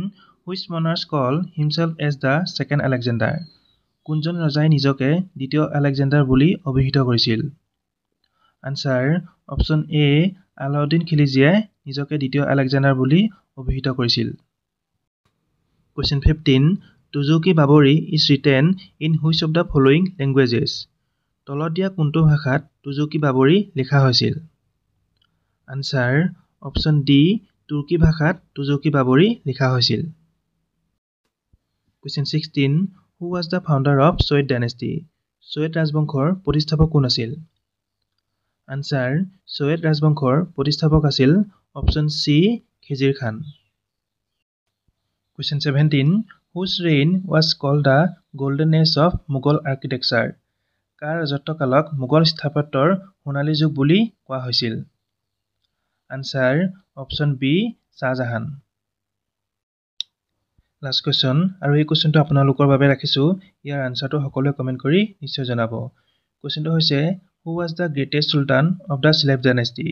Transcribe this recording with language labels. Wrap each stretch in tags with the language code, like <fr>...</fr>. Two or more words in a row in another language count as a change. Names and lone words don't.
<en>Which monarch called himself as the second Alexander?</en> <as>কোনজন ৰজাই নিজকে দ্বিতীয় আলেকজেণ্ডাৰ বুলি অভিহিত কৰিছিল?</as> <en>answer option</en> <as>এ আলাউদ্দিন খিলজীয়ে নিজকে দ্বিতীয় আলেকজেণ্ডাৰ বুলি অভিহিত কৰিছিল।</as> <en>Question 15. Tuzuki Baburi is written in which of the following languages?</en> <as>তলত দিয়া কোনটো ভাষাত তুজুকি বাবৰি লিখা হৈছিল?</as> <en>answer option</en> <as>ডি তুৰ্কী ভাষাত তুজুকি বাবৰি লিখা হৈছিল।</as> <en>Question 16. Who was the founder of Soyd dynasty?</en> <as>চৈয়দ ৰাজবংশৰ প্ৰতিষ্ঠাপক কোন আছিল? আনসাৰ চৈয়দ ৰাজবংশৰ প্ৰতিষ্ঠাপক আছিল অপচন সি খিজিৰ খান।</as> <en>Question 17. Whose reign was called the golden age of Mughal architecture?</en> <as>কাৰ ৰাজত্বকালক মোগল স্থাপত্যৰ সোণালী যুগ বুলি কোৱা হৈছিল?</as> <en>answer option</en> <as>বি শাহজাহান।</as> <en>last question</en> <as>আৰু এই কুৱেশ্যনটো আপোনালোকৰ বাবে ৰাখিছোঁ। ইয়াৰ আনচাৰটো সকলোৱে কমেণ্ট কৰি নিশ্চয় জনাব। কুৱেশ্যনটো হৈছে</as> <en>who was the greatest sultan of the slave dynasty?</en>